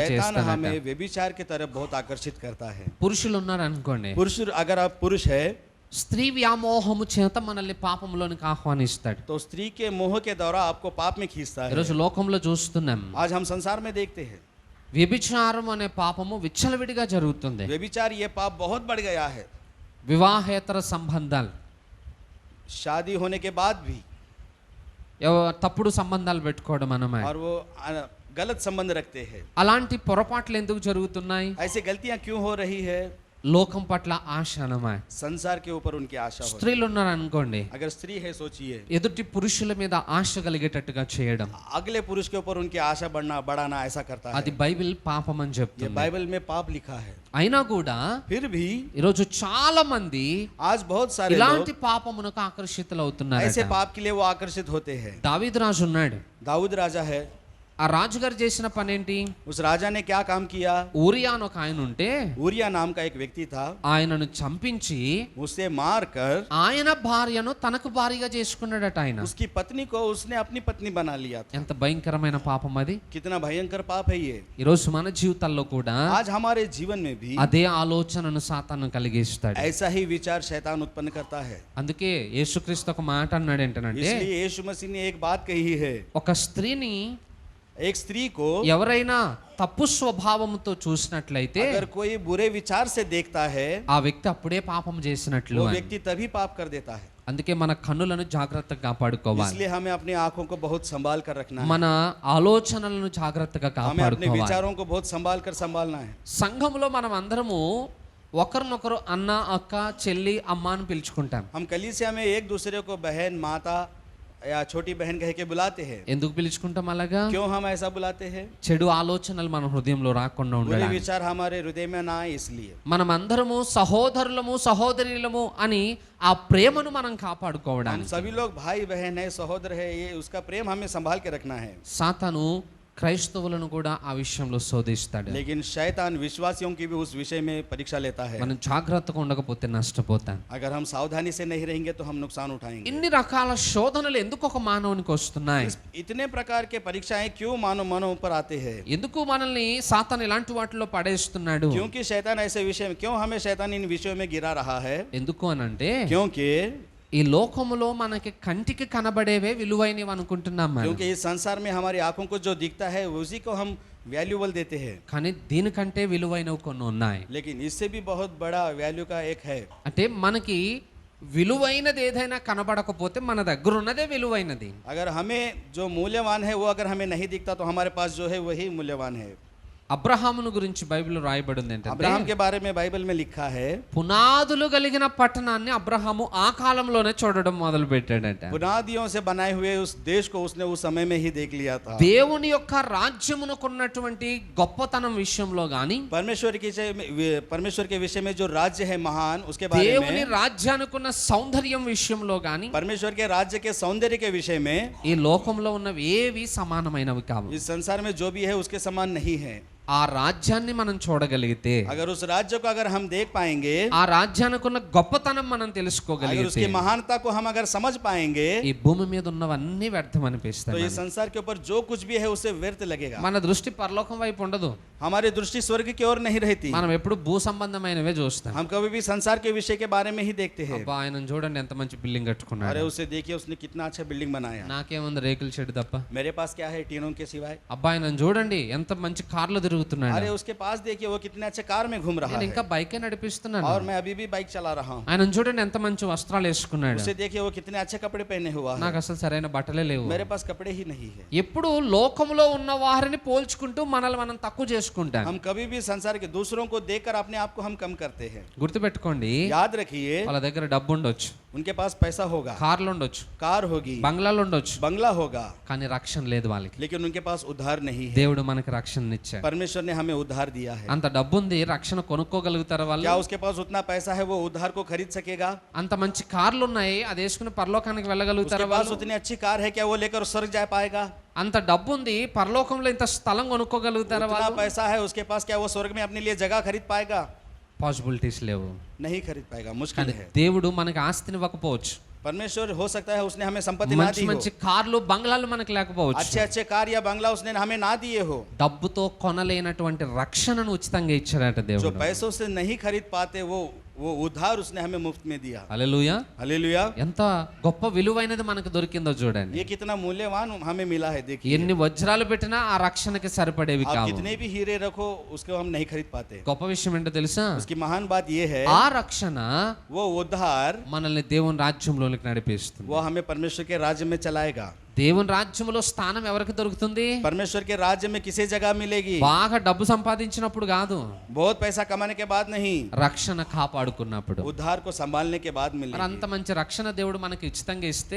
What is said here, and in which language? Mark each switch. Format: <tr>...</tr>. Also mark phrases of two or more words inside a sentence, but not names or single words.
<hi>शैतान</hi> <te>చేస్తాడట.</te> <hi>हमें व्यभिचार की तरफ बहुत आकर्षित करता है।</hi> <te>పురుషులు ఉన్నారు అనుకోండి,</te> <hi>पुरुष, अगर आप पुरुष है</hi> <te>స్త్రీ వ్యామోహము చేత మనల్ని పాపంలోనికి ఆహ్వానిస్తాడు.</te> <hi>तो स्त्री के मोह के द्वारा आपको पाप में खींचता है।</hi> <te>ఈరోజు లోకంలో చూస్తున్నాం,</te> <hi>आज हम संसार में देखते हैं</hi> <te>వ్యభిచారం అనే పాపము విచ్చలవిడిగా జరుగుతుంది.</te> <hi>व्यभिचार ये पाप बहुत बढ़ गया है।</hi> <te>వివాహేతర సంబంధాలు,</te> <hi>शादी होने के बाद भी,</hi> <te>తప్పుడు సంబంధాలు పెట్టుకోవడం అన్నమాట.</te> <hi>और वो गलत संबंध रखते हैं।</hi> <te>అలాంటి పొరపాట్లు ఎందుకు జరుగుతున్నాయి?</te> <hi>ऐसी गलतियां क्यों हो रही है?</hi> <te>లోకం పట్ల ఆశ అన్నమాట.</te> <hi>संसार के ऊपर उनकी आशा होती</hi> <te>స్త్రీలు ఉన్నారు అనుకోండి,</te> <hi>है। अगर स्त्री है सोचिए,</hi> <te>ఎదుటి పురుషుల మీద ఆశ కలిగేటట్టుగా చేయడం,</te> <hi>अगले पुरुष के ऊपर उनकी आशा बढ़ाना ऐसा करता</hi> <te>అది</te> <hi>है।</hi> <te>బైబిల్ పాపం అని</te> <hi>ये</hi> <te>చెప్తుంది.</te> <hi>बाइबल में पाप लिखा है।</hi> <te>అయినా కూడా</te> <hi>फिर भी</hi> <te>ఈరోజు చాలా మంది</te> <hi>आज बहुत सारे</hi> <te>ఇలాంటి</te> <hi>लोग</hi> <te>పాపమునకు ఆకర్షితులు అవుతున్నారు.</te> <hi>ऐसे पाप के लिए वो आकर्षित होते हैं।</hi> <te>దావీదు రాజు ఉన్నాడు.</te> <hi>दाऊद राजा है,</hi> <te>ఆ రాజుగారు చేసిన పని ఏంటి?</te> <hi>उस राजा ने क्या काम किया?</hi> <te>ఊరియా అని ఒక ఆయన ఉంటే</te> <hi>ऊरिया नाम का एक व्यक्ति था,</hi> <te>ఆయనను చంపించి</te> <hi>उसे मार कर</hi> <te>ఆయన భార్యను తనకు భార్యగా చేసుకున్నాడట ఆయన.</te> <hi>उसकी पत्नी को उसने अपनी पत्नी बना लिया था।</hi> <te>ఎంత భయంకరమైన పాపం అది.</te> <hi>कितना भयंकर पाप है ये।</hi> <te>ఈరోజు మన జీవితాల్లో కూడా</te> <hi>आज हमारे जीवन में भी</hi> <te>అదే ఆలోచనను సాతాను కలిగిస్తాడు.</te> <hi>ऐसा ही विचार शैतान उत्पन्न करता है।</hi> <te>అందుకే యేసుక్రీస్తు ఒక మాట అన్నాడు ఏంటంటే,</te> <hi>इसलिए यीशु मसीह ने एक बात कही है,</hi> <te>ఒక స్త్రీని</te> <hi>एक स्त्री को</hi> <te>ఎవరైనా తప్పు స్వభావంతో చూసినట్లయితే</te> <hi>अगर कोई बुरे विचार से देखता है,</hi> <te>ఆ వ్యక్తి అప్పుడే పాపం చేసినట్లు</te> <hi>वो</hi> <te>అని.</te> <hi>व्यक्ति तभी पाप कर देता है।</hi> <te>అందుకే మన కన్నులను జాగ్రత్తగా కాపాడుకోవాలి,</te> <hi>इसलिए हमें अपनी आंखों को बहुत संभाल कर रखना है।</hi> <te>మన ఆలోచనలను జాగ్రత్తగా</te> <hi>हमें अपने</hi> <te>కాపాడుకోవాలి.</te> <hi>विचारों को बहुत संभाल कर संभालना है।</hi> <te>సంఘంలో మనం అందరము ఒకరినొకరు అన్న, అక్క, చెల్లి, అమ్మ అని పిలుచుకుంటాం.</te> <hi>हम कलीसिया में एक दूसरे को बहन, माता या छोटी बहन कह के बुलाते हैं।</hi> <te>ఎందుకు పిలుచుకుంటాం అలాగా?</te> <hi>क्यों हम ऐसा बुलाते हैं?</hi> <te>చెడు ఆలోచనలు మన హృదయంలో రాకుండా</te> <hi>बुरे</hi> <te>ఉండడానికి.</te> <hi>विचार हमारे हृदय में ना आए इसलिए।</hi> <te>మనం అందరము సహోదరులము సహోదరులము అని ఆ ప్రేమను మనం</te> <hi>हम</hi> <te>కాపాడుకోవడానికి.</te> <hi>सभी लोग भाई बहन है, सहोदर है, ये उसका प्रेम हमें संभाल के रखना है।</hi> <te>సాతాను క్రైస్తవులను కూడా ఆ విషయంలో శోధిస్తాడు.</te> <hi>लेकिन शैतान विश्वासियों की भी उस विषय में परीक्षा लेता है।</hi> <te>మనం జాగ్రత్తగా ఉండకపోతే నష్టపోతాం.</te> <hi>अगर हम सावधानी से नहीं रहेंगे तो हम नुकसान उठाएंगे।</hi> <te>ఇన్ని రకాల శోధనలు ఎందుకు ఒక మానవునికి వస్తున్నాయి?</te> <hi>इतने प्रकार के परीक्षाएं क्यों मानव पर आते हैं?</hi> <te>ఎందుకు మనల్ని సాతాను ఇలాంటి వాటిలో పడేస్తున్నాడు?</te> <hi>क्योंकि शैतान ऐसे विषय में, क्यों हमें शैतान इन विषयों में गिरा रहा है?</hi> <te>ఎందుకు అనంటే</te> <hi>क्योंकि</hi> <te>ఈ లోకములో మనకి కంటికి కనబడేవే విలువైనవి అనుకుంటున్నాం మనం.</te> <hi>क्योंकि इस संसार में हमारी आंखों को जो दिखता है उसी को हम वैल्यूबल देते हैं।</hi> <te>కానీ దీనికంటే విలువైనవి కొన్ని ఉన్నాయి.</te> <hi>लेकिन इससे भी बहुत बड़ा वैल्यू का एक है।</hi> <te>అంటే మనకి విలువైనది ఏదైనా కనబడకపోతే మన దగ్గర ఉన్నదే విలువైనది.</te> <hi>अगर हमें जो मूल्यवान है वो अगर हमें नहीं दिखता तो हमारे पास जो है वही मूल्यवान है।</hi> <te>అబ్రహామును గురించి బైబిల్లో రాయబడింది ఏంటంటే,</te> <hi>अब्राहम के बारे में बाइबल में लिखा है,</hi> <te>పునాదులు కలిగిన పట్టణాన్ని అబ్రహాము ఆ కాలంలోనే చూడడం మొదలు పెట్టాడట.</te> <hi>बुनियादियों से बनाए हुए उस देश को उसने उस समय में ही देख लिया था।</hi> <te>దేవుని యొక్క రాజ్యమునకున్నటువంటి గొప్పతనం విషయంలో గాని,</te> <hi>परमेश्वर के विषय में जो राज्य है महान, उसके बारे</hi> <te>దేవుని</te> <hi>में,</hi> <te>రాజ్యానికున్న సౌందర్యం విషయంలో గాని,</te> <hi>परमेश्वर के राज्य के सौंदर्य के विषय में</hi> <te>ఈ లోకంలో ఉన్నవి ఏవి సమానమైనవి కావు.</te> <hi>इस संसार में जो भी है उसके समान नहीं है।</hi> <te>ఆ రాజ్యాన్ని మనం చూడగలిగితే,</te> <hi>अगर उस राज्य को अगर हम देख पाएंगे,</hi> <te>ఆ రాజ్యానికున్న గొప్పతనం మనం</te> <hi>अगर</hi> <te>తెలుసుకోగలిగితే,</te> <hi>उसकी महानता को हम अगर समझ पाएंगे,</hi> <te>ఈ భూమి మీద ఉన్నవన్నీ వ్యర్థం</te> <hi>तो</hi> <te>అనిపిస్తాయి.</te> <hi>ये संसार के ऊपर जो कुछ भी है उससे व्यर्थ लगेगा।</hi> <te>మన దృష్టి పరలోకం వైపు ఉండదు.</te> <hi>हमारी दृष्टि स्वर्ग की ओर नहीं रहती।</hi> <te>మనం ఎప్పుడు భూ సంబంధమైనవే చూస్తాం.</te> <hi>हम कभी भी संसार के विषय के बारे में ही देखते हैं।</hi> <te>అబ్బా ఆయనను చూడండి ఎంత మంచి బిల్డింగ్ కట్టుకున్నాడు,</te> <hi>अरे उसे देखिए उसने कितना अच्छा बिल्डिंग बनाया।</hi> <te>నాకేముంది రేకుల షెడ్ తప్ప.</te> <hi>मेरे पास क्या है टीनों के सिवाय।</hi> <te>అబ్బా ఆయనను చూడండి ఎంత మంచి కార్లు తిరుగుతున్నాడు,</te> <hi>अरे उसके पास देखिए वो कितने अच्छे कार में घूम रहा</hi> <te>నేను</te> <hi>है</hi> <te>ఇంకా బైకే నడిపిస్తున్నాను.</te> <hi>और मैं अभी भी बाइक चला रहा हूँ।</hi> <te>ఆయనను చూడండి ఎంత మంచి వస్త్రాలు వేసుకున్నాడు,</te> <hi>उसे देखिए वो कितने अच्छे कपड़े पहने हुआ है।</hi> <te>నాకు అసలు సరైన బట్టలే లేవు.</te> <hi>मेरे पास कपड़े ही नहीं है।</hi> <te>ఎప్పుడు లోకంలో ఉన్న వారిని పోల్చుకుంటూ మనల్ని మనం తక్కువ చేసుకుంటాం.</te> <hi>हम कभी भी संसार के दूसरों को देखकर अपने आप को हम कम करते हैं।</hi> <te>గుర్తుపెట్టుకోండి,</te> <hi>याद रखिए</hi> <te>వాళ్ళ దగ్గర డబ్బు ఉండొచ్చు,</te> <hi>उनके पास पैसा होगा,</hi> <te>కార్లు ఉండొచ్చు,</te> <hi>कार होगी,</hi> <te>బంగ్లాలు ఉండొచ్చు,</te> <hi>बंगला होगा,</hi> <te>కానీ రక్షణ లేదు వాళ్ళకి.</te> <hi>लेकिन उनके पास उद्धार नहीं है।</hi> <te>దేవుడు మనకి రక్షణ ఇచ్చాడు.</te> <hi>परमेश्वर ने हमें उद्धार दिया है।</hi> <te>అంత డబ్బు ఉంది, రక్షణ కొనుక్కోగలుగుతారు వాళ్ళు?</te> <hi>क्या उसके पास उतना पैसा है वो उद्धार को खरीद सकेगा?</hi> <te>అంత మంచి కార్లు ఉన్నాయి, అది వేసుకుని పరలోకానికి</te> <hi>उसके</hi> <te>వెళ్ళగలుగుతారు</te> <hi>पास</hi> <te>వాళ్ళు?</te> <hi>उतनी अच्छी कार है क्या वो लेकर स्वर्ग जा पाएगा?</hi> <te>అంత డబ్బు ఉంది, పరలోకంలో ఇంత స్థలం కొనుక్కోగలుగుతారు</te> <hi>उतना</hi> <te>వాళ్ళు?</te> <hi>पैसा है उसके पास क्या वो स्वर्ग में अपने लिए जगह खरीद पाएगा?</hi> <te>పాసిబిలిటీస్ లేవు.</te> <hi>नहीं खरीद पाएगा, मुश्किल</hi> <te>కానీ</te> <hi>है।</hi> <te>దేవుడు మనకి ఆస్తిని ఇవ్వకపోవచ్చు,</te> <hi>परमेश्वर हो सकता है उसने हमें संपत्ति ना</hi> <te>మంచి</te> <hi>दी हो,</hi> <te>మంచి కార్లు బంగ్లాలు మనకి లేకపోవచ్చు,</te> <hi>अच्छे अच्छे कार या बंगला उसने हमें ना दिए हो,</hi> <te>డబ్బుతో కొనలేనటువంటి రక్షణను ఉచితంగా ఇచ్చాడట</te> <hi>जो</hi> <te>దేవుడు.</te> <hi>पैसों से नहीं खरीद पाते वो उद्धार उसने हमें मुफ्त में दिया।</hi> <te>హల్లెలూయా.</te> <hi>हालेलुया।</hi> <te>ఎంత గొప్ప విలువైనది మనకు దొరికిందో చూడండి.</te> <hi>ये कितना मूल्यवान हमें मिला है। देखिए</hi> <te>ఎన్ని వజ్రాలు పెట్టినా ఆ రక్షణకి సరిపడేవి</te> <hi>आप</hi> <te>కావు.</te> <hi>कितने भी हीरे रखो उसको हम नहीं खरीद पाते।</hi> <te>గొప్ప విషయం ఏంటో తెలుసా?</te> <hi>उसकी महान बात ये है</hi> <te>ఆ రక్షణ</te> <hi>वो उद्धार</hi> <te>మనల్ని దేవుని రాజ్యంలోనికి నడిపిస్తుంది.</te> <hi>वो हमें परमेश्वर के राज्य में चलाएगा।</hi> <te>దేవుని రాజ్యములో స్థానం ఎవరికి దొరుకుతుంది?</te> <hi>परमेश्वर के राज्य में किसे जगह मिलेगी?</hi> <te>బాగా డబ్బు సంపాదించినప్పుడు కాదు,</te> <hi>बहुत पैसा कमाने के बाद नहीं,</hi> <te>రక్షణ కాపాడుకున్నప్పుడు.</te> <hi>उद्धार को संभालने के बाद</hi> <te>మరి</te> <hi>मिलेगी।</hi> <te>అంత మంచి రక్షణ దేవుడు మనకి ఉచితంగా ఇస్తే</te>